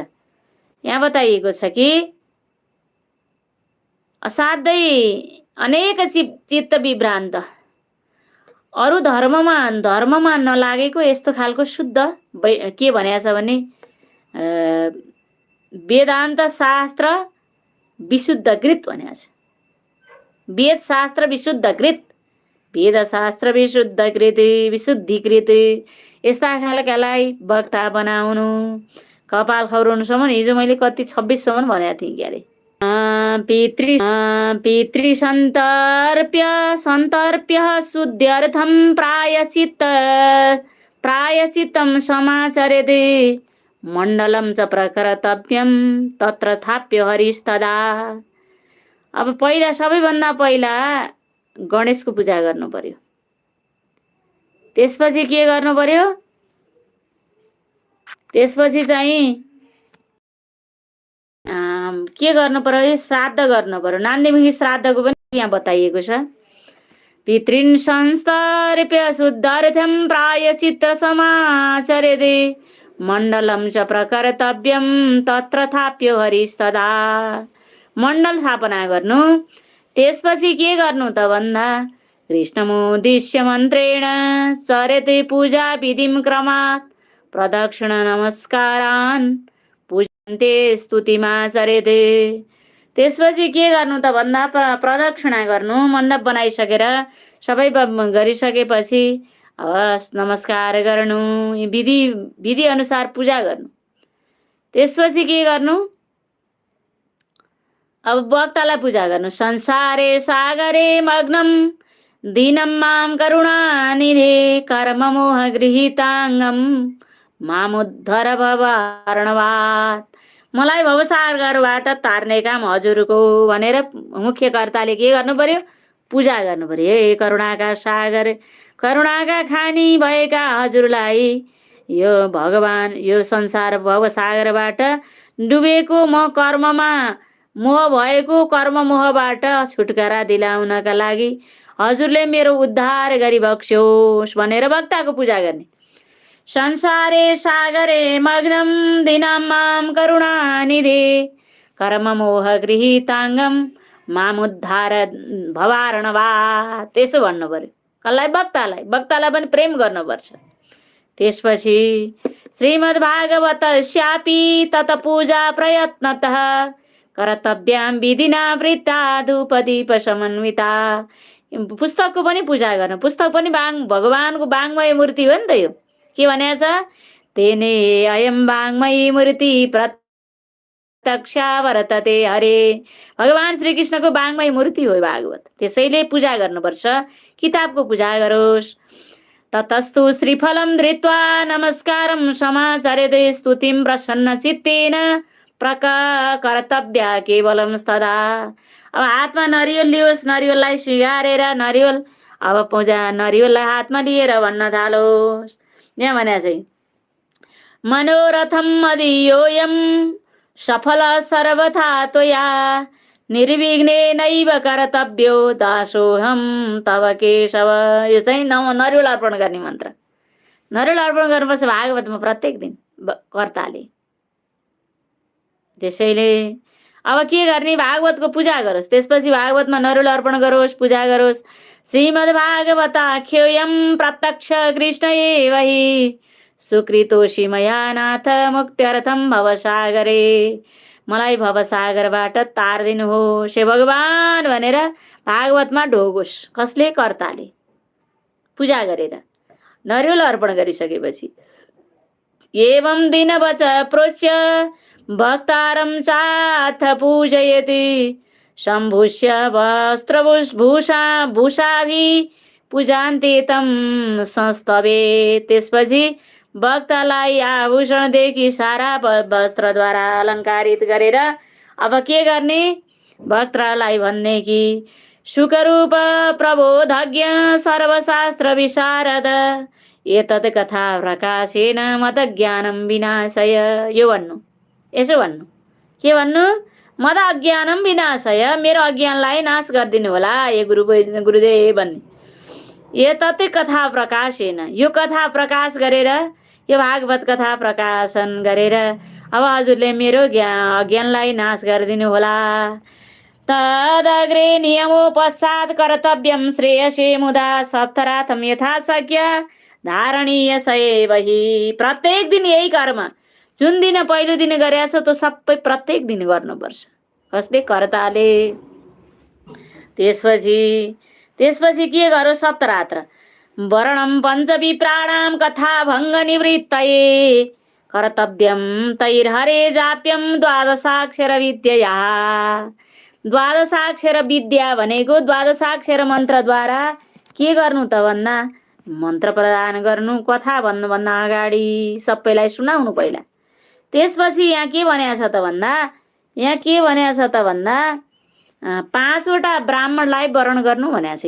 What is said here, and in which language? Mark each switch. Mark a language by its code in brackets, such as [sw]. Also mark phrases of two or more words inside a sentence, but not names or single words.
[ne] यहाँ बताइएको छ कि असाध्यै अनेक चित्त विभ्रान्त अरू धर्ममा नलागेको यस्तो खालको शुद्ध के भनेको छ भने [sa] वेदान्त शास्त्र विशुद्धकृत [ne] भनेको छ। [sa] वेद शास्त्र विशुद्धकृत, वेद शास्त्र विशुद्धकृत विशुद्धिकृत [ne] यस्ता खालकालाई वक्ता बनाउनु, कपाल खौराउनुसम्म हिजो मैले कति 26 सम्म भनेको थिएँ। [sa] के अरे पितृसन्तर्प्य शुद्ध्यर्थं प्रायश्चित्तं समाचरेत् मण्डलं च प्रकर्तव्यं तत्र थाप्यो हरिस्तदा। [ne] अब पहिला सबैभन्दा पहिला गणेशको पूजा गर्नु पर्यो। त्यसपछि के गर्नु पर्यो? त्यसपछि चाहिँ के गर्नु पर्यो? श्राद्ध गर्नु पर्यो। नान्दीमुखी श्राद्धको पनि यहाँ बताइएको छ। [sa] पितृन् संस्तर्प्य शुद्धार्थं प्रायश्चित्त समाचरेत् मण्डलं च प्रकर्तव्यं तत्र थाप्यो हरिस्तदा। [ne] मण्डल स्थापना गर्नु। त्यसपछि के गर्नु त भन्दा [sa] कृष्णमुद्दिश्य मन्त्रेण चरेत् पूजा विधिं क्रमात् प्रदक्षिण नमस्कारान् पूजन्ते स्तुतिमाचरेत्। [ne] त्यसपछि के गर्नु त भन्दा प्रदक्षिणा गर्नु। मण्डप बनाइसकेर सबै गरिसकेपछि नमस्कार गर्नु, विधि अनुसार पूजा गर्नु। त्यसपछि के गर्नु? अब वक्तालाई पूजा गर्नु। [sa] संसारे सागरे मग्नं दीनं मां करुणानिधे कर्ममोह गृहीताङ्गं मामुद्धर भवार्णवात्। [ne] मलाई भवसागरबाट तार्ने काम हजुरको भनेर मुख्य कर्ताले के गर्नु पर्यो? पूजा गर्नु पर्यो। हे करुणाका सागर, करुणाका खानी भएका हजुरलाई यो भगवान यो संसार भवसागरबाट डुबेको म कर्ममा मोह भएको कर्म मोहबाट छुटकारा दिलाउनका लागि हजुरले मेरो उद्धार गरी बक्स्योस् भनेर वक्ताको पूजा गर्ने। [sa] संसारे सागरे मग्नं दीनं मां करुणानिधे कर्ममोह गृहीताङ्गं मामुद्धार भवार्णवात्। [ne] त्यसो भन्नु पर्यो। कसलाई? वक्तालाई पनि प्रेम गर्नुपर्छ। त्यसपछि [sa] श्रीमद्भागवतस्यापि तत पूजा प्रयत्नतः कर्तव्यां विधिना वृत्ता धूपदीप समन्विता। [ne] पुस्तकको पनि पूजा गर्नु। पुस्तक पनि भगवानको वाङ्मय मूर्ति हो नि त। यो के भनेको छ? [sa] तेने अयं वाङ्मयी मूर्ति प्रत्यक्षा वर्तते हरे। [ne] भगवान श्रीकृष्णको वाङ्मय मूर्ति हो भागवत। त्यसैले पूजा गर्नुपर्छ। किताबको पूजा गरोस्। [sa] ततस्तु श्रीफलं धृत्वा नमस्कारं समाचरेत् स्तुतिं प्रसन्न चित्तेन कर्तव्या केवलं तदा। [ne] अब हातमा नरिवल लियोस्। नरिवललाई सिगारेर अब पूजा नरिवललाई हातमा लिएर भन्न थालोस्। यहाँ भने चाहिँ [sa] मनोरथम मदीयोऽयं सफल सर्वथा त्वया निर्विघ्नेनैव कर्तव्यो दासोऽहं तव केशव। [ne] यो चाहिँ नरिवल अर्पण गर्ने मन्त्र। नरिवल अर्पण गर्नुपर्छ भागवतमा प्रत्येक दिन कर्ताले। त्यसैले अब के गर्ने? भागवतको पूजा गरोस्। त्यसपछि भागवतमा नरिवल अर्पण गरोस्, पूजा गरोस्। [sa] श्रीमद्भागवताख्योऽयं प्रत्यक्ष कृष्ण एव हि सुकृतोषि मया नाथ मुक्त्यर्थं भवसागरे। [ne] मलाई भवसागरबाट तारिदिनुहोस् हे भगवान भनेर भागवतमा ढोगोस्। कसले? कर्ताले पूजा गरेर नरिवल अर्पण गरिसकेपछि [sa] एवं दिनवच प्रोच्य भक्तारं चाथ पूजयति सम्भूष्य वस्त्रभूषाभि पूजान्ते तं संस्तवे। [ne] त्यसपछि भक्तलाई आभूषणदेखि सारा वस्त्रद्वारा अलङ्कारित गरेर अब के गर्ने? भक्तलाई भन्ने कि [sa] सुखरूप प्रबोधज्ञ सर्वशास्त्र विशारद एतत् कथा प्रकाशेन मत ज्ञानं विनाशय। [ne] यो भन्नु। यसो भन्नु। के भन्नु? [sa] मद अज्ञानं विनाशय। [ne] मेरो अज्ञानलाई नाश गरिदिनु होला हे गुरुदेव भन्ने। [sa] एतत् कथा प्रकाशेन। [ne] यो कथा प्रकाश गरेर यो भागवत कथा प्रकाशन गरेर अब हजुरले मेरो अज्ञानलाई नाश गरिदिनु होला। [sa] तदग्रे नियमो पश्चात् कर्तव्यं श्रेयसे मुदा सप्तराथं यथाशक्य धारणीय सएव हि। [ne] प्रत्येक दिन यही कर्म जुन दिन पहिलो दिन गरेको छ त्यो सबै प्रत्येक दिन गर्नुपर्छ। कसले? कर्ताले। त्यसपछि के गरो? [sa] सप्तरात्र वर्णं पञ्चविप्राणां कथा भङ्ग निवृत्तये कर्तव्यं तैर्हरे जाप्यं द्वादशाक्षर विद्यया। [ne] द्वादशाक्षर विद्या भनेको द्वादशाक्षर मन्त्रद्वारा के गर्नु त भन्दा मन्त्र प्रदान गर्नु, कथा भन्नुभन्दा अगाडि सबैलाई सुनाउनु पहिला। त्यसपछि यहाँ के भनेको छ त भन्दा 5वटा ब्राह्मणलाई वरण गर्नु भनेको छ।